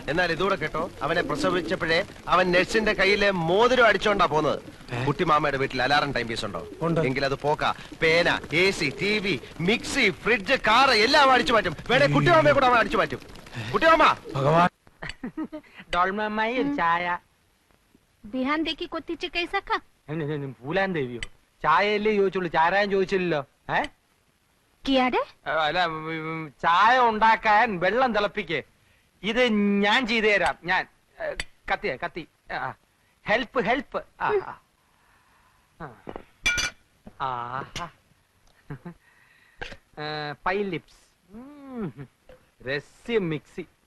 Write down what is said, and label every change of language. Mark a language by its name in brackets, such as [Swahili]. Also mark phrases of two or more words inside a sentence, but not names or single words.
[Malayalam] എന്നാൽ ഇതൂടെ കേട്ടോ, അവനെ പ്രസവിച്ചപ്പോഴേ അവൻ നഴ്സിന്റെ കയ്യിലെ മോതിരം അടിച്ചോണ്ടാ പോന്നത്. കുട്ടിമാമയുടെ വീട്ടിൽ അലാറം ടൈം പീസ് ഉണ്ടോ? എങ്കിൽ അത് പോക്ക. പേന, AC, TV, മിക്സി, ഫ്രിഡ്ജ്, കാറ് എല്ലാം അടിച്ചു മാറ്റും. വേണേ കുട്ടിമാമയെ കൂടെ അവൻ അടിച്ചു മാറ്റും. കുട്ടിമാമ ചായ बिहान देखी कोतीचे कैसा का? പൂലാൻ ദേവിയോ? ചായയല്ലേ ചോദിച്ചുള്ളൂ, ചാരായം ചോദിച്ചില്ലല്ലോ. അല്ല, ചായ ഉണ്ടാക്കാൻ വെള്ളം തിളപ്പിക്കേ. ഇത് ഞാൻ ചെയ്തു തരാം. ഞാൻ കത്തി [English] help help. [Malayalam] പൈ ലിപ്സ്, രസ്യം മിക്സി.